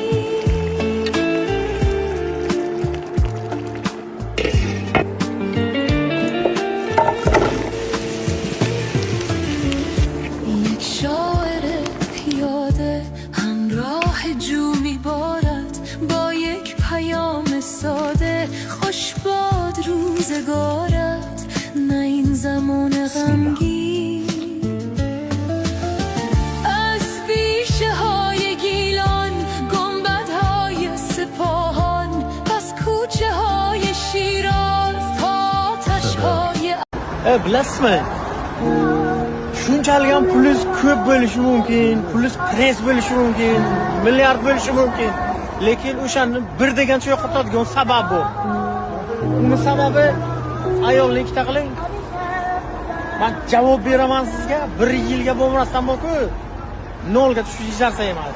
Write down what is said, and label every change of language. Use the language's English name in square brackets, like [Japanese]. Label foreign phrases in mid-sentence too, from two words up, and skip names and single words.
[Persian] یک شاعر پیاده همراه جو می بارد، با یک پیام ساده، خوش باد روزگارت، نه این زمان غمگین. از بیشه های گیلان، گنبدهای سپاهان، پس کوچه های شیراز تا آتش های [Uzbek] bilasizmi, shunchalik ham pulingiz ko'p bo'lishi mumkin, pulingiz press bo'lishi mumkin, milliard bo'lishi mumkin, lekin o'shani bir degancha yo'qotadigan sabab bu. Uni sababi ayolni ikkita qiling. Men javob beraman sizga, 1 yilga bo'lmasdan bu-ku, nolga tushish ijara emas.